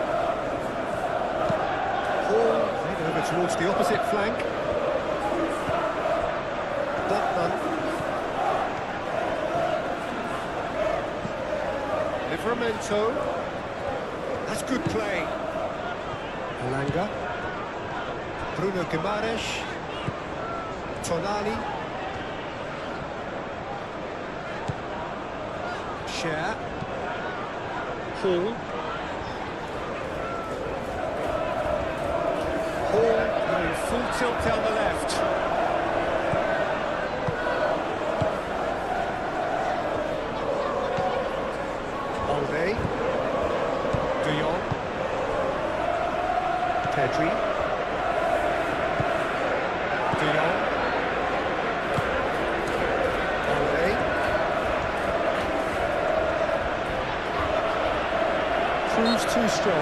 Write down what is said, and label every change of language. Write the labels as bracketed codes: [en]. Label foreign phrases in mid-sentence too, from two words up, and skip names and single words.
[en] Hall, played over towards the opposite flank. Botman. Livramento. That's good play. Elanga. Bruno Guimaraes. Tonali. Serie. Hall. Going full tilt down the left. Alde. De Jong. Pedri. De Jong. Alde. Proves too strong.